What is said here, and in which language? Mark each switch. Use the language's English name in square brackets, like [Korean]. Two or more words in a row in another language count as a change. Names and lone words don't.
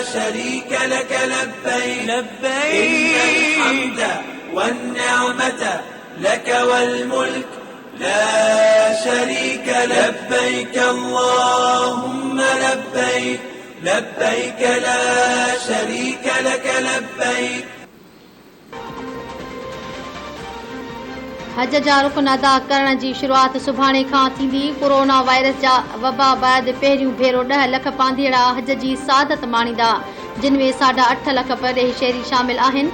[Arabic] شريك لك لبيك إن الحمد والنعمة لك والملك لا شريك لبيك اللهم لبيك لبيك لا شريك لك لبيك। [Sindhi] हज जा रुकन अदा करण जी शुरूआत सुभाणे खां थींदी। कोरोना वायरस जा वबा बैदि पहिरियों भेरो 10 लख पांधीअड़ा हज जी सादत माणींदा, जिन में 8.5 लख परदेही शहरी शामिल आहिनि।